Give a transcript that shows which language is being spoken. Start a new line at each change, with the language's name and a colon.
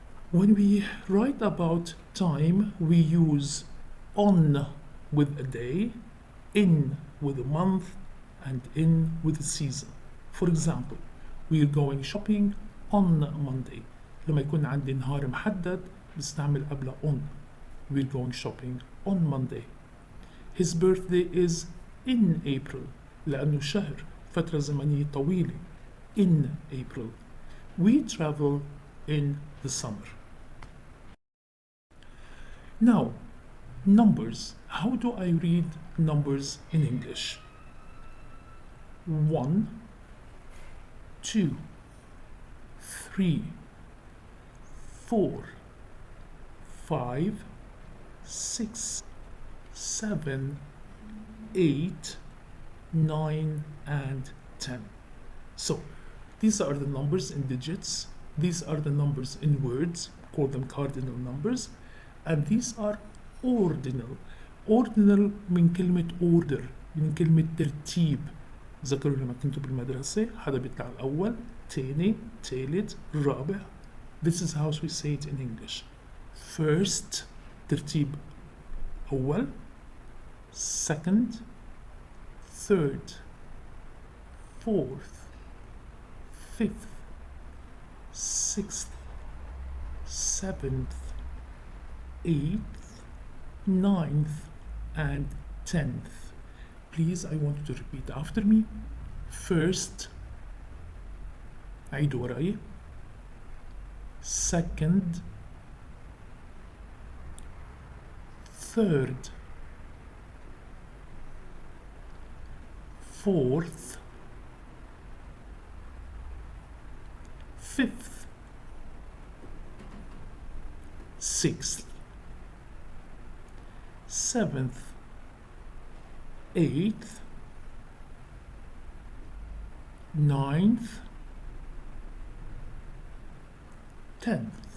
English: When we write about time we use on with a day, in with a month, and in with a season. For example, we are going shopping on Monday.
Arabic: لما يكون عندي نهار محدد بستعمل قبله on.
English: We're going shopping on Monday. His birthday is in April
Arabic: لأنه شهر فترة زمنية طويلة.
English: In April. We travel in the summer. Now, numbers. How do I read numbers in English? 1, 2, 3, 4, 5, 6, 7, 8, 9, and 10. So, these are the numbers in digits. These are the numbers in words. Call them cardinal numbers. And these are ordinal.
Arabic: Ordinal من كلمة order من كلمة ترتيب. ذكروا لما كنتوا بالمدرسة حدا بيطلع الأول تاني تالت رابع.
English: This is how we say it in English.
Arabic: First ترتيب أول.
English: Second, third, fourth, fifth, sixth, seventh, eighth, ninth, and 10th. Please, I want you to repeat after me.
Arabic: First, عيد وراي.
English: Second, third, fourth, fifth, sixth, seventh, eighth, ninth, 10th.